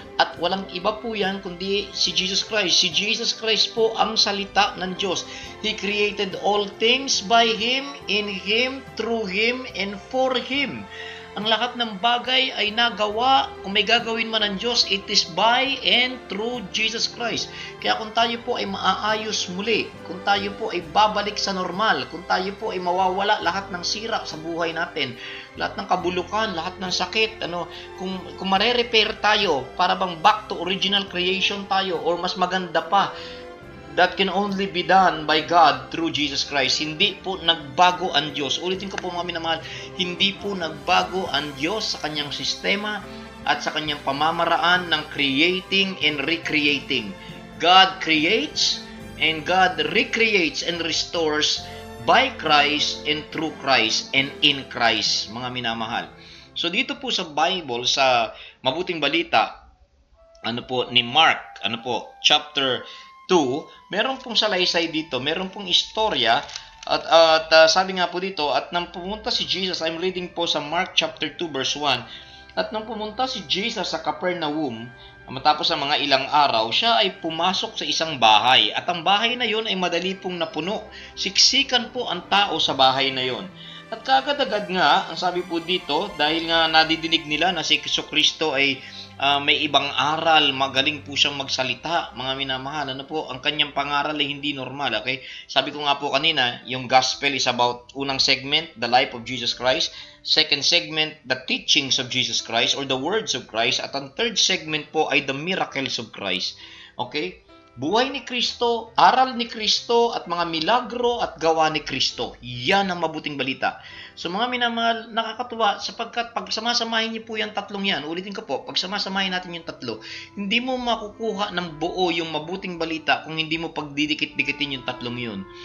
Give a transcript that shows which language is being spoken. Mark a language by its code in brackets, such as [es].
[tl] At walang iba po yan kundi si Jesus Christ. Si Jesus Christ po ang salita ng Diyos. [en] He created all things by Him, in Him, through Him, and for Him. [tl] Ang lahat ng bagay ay nagawa, kung may gagawin man ng Diyos, [en] it is by and through [tl] Jesus Christ. Kaya kung tayo po ay maaayos muli, kung tayo po ay babalik sa normal, kung tayo po ay mawawala lahat ng sira sa buhay natin, lahat ng kabulukan, lahat ng sakit, kung mare-repair tayo, para bang back to original creation tayo, or mas maganda pa, [en] that can only be done by God through Jesus Christ. [tl] Hindi po nagbago ang Diyos. Ulitin ko po, mga minamahal, hindi po nagbago ang Diyos sa kanyang sistema at sa kanyang pamamaraan ng [en] creating and recreating. God creates and God recreates and restores by Christ and through Christ and in Christ, [tl] mga minamahal. So dito po sa Bible, sa Mabuting Balita, ni Mark, chapter 2, meron pong salaysay dito, meron pong istorya, at sabi nga po dito, at nang pumunta si Jesus, [en] I'm reading [tl] po sa Mark chapter 2 verse 1, at nang pumunta si Jesus sa Capernaum, matapos ang mga ilang araw, siya ay pumasok sa isang bahay, at ang bahay na yon ay madali pong napuno. Siksikan po ang tao sa bahay na yon. At kagad-agad nga, ang sabi po dito, dahil nga nadidinig nila na si Jesucristo ay may ibang aral, magaling po siyang magsalita, mga minamahal. Ang kanyang pangaral ay hindi normal, okay? Sabi ko nga po kanina, yung gospel is about, unang segment, [en] the life of Jesus Christ. Second segment, the teachings of Jesus Christ or the words of Christ. [tl] At ang third segment po ay [en] the miracles of Christ. Okay? [tl] Buhay ni Kristo, aral ni Kristo, at mga milagro at gawa ni Kristo. Yan ang mabuting balita. So mga minamahal, nakakatuwa sapagkat pag samasamahin niyo po yung tatlong yan, ulitin ko po, pag samasamahin natin yung tatlo, hindi mo makukuha ng buo yung mabuting balita kung hindi mo pagdidikit-dikitin yung tatlong yun.